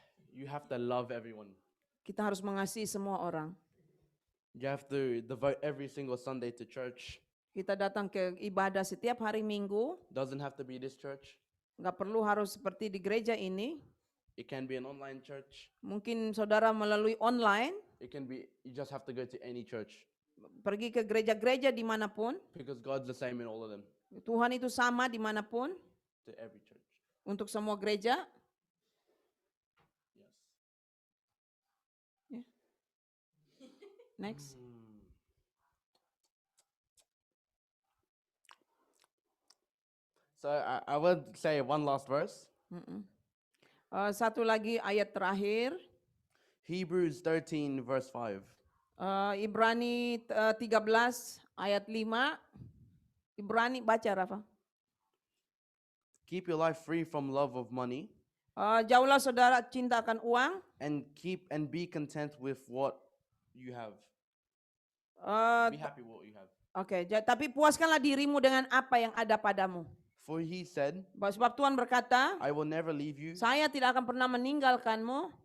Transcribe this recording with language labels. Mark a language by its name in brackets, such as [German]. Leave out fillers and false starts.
[English] You have to love everyone. [Indonesian] Kita harus mengasihi semua orang. [English] You have to devote every single Sunday to church. [Indonesian] Kita datang ke ibadah setiap hari Minggu. [English] Doesn't have to be this church. [Indonesian] Nggak perlu harus seperti di gereja ini. [English] It can be an online church. [Indonesian] Mungkin saudara melalui online. [English] It can be, you just have to go to any church. [Indonesian] Pergi ke gereja-gereja dimanapun. [English] Because God's the same in all of them. [Indonesian] Tuhan itu sama dimanapun. [English] To every church. [Indonesian] Untuk semua gereja. [English] Yes. Next. So I would say one last verse. [Indonesian] Satu lagi ayat terakhir. [English] Hebrews 13 verse 5. [Indonesian] Ibrani 13 ayat 5. Ibrani baca Rafa. [English] Keep your life free from love of money [Indonesian] Jauhlah saudara cinta akan uang. [English] and be content with what you have. Be happy with what you have. [Indonesian] Oke, tapi puaskanlah dirimu dengan apa yang ada padamu. [English] For he said, [Indonesian] Sebab Tuhan berkata, [English] I will never leave you [Indonesian] saya tidak akan pernah meninggalkanmu.